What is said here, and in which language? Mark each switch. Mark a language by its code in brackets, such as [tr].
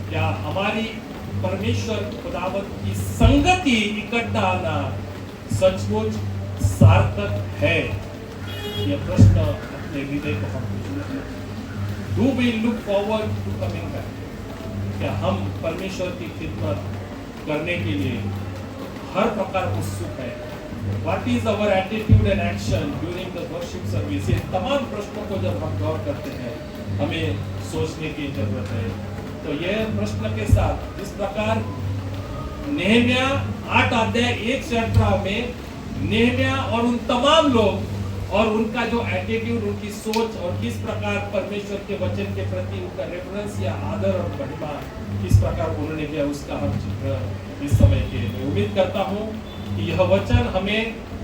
[hi] क्या हमारी परमेश्वर खुदावत की संगति, इकट्ठा आना सचमुच सार्थक है? यह प्रश्न अपने हृदय को हम [en] Do we look forward to coming back? [hi] क्या हम परमेश्वर की खिदमत करने के लिए हर प्रकार उत्सुक है? [en] What is our attitude and action during the worship service? [hi] ये तमाम प्रश्नों को जब हम गौर करते हैं हमें सोचने की जरूरत है। तो यह प्रश्न के साथ जिस प्रकार नेहमिया 8 अध्याय 1 से 18 में नेहमिया और उन तमाम लोग और उनका जो एटीट्यूड, उनकी सोच और किस प्रकार परमेश्वर के वचन के प्रति उनका रेफरेंस या आदर और महिमा किस प्रकार उन्होंने किया, उसका हम चित्र इस समय के मैं उम्मीद करता हूँ कि यह वचन हमें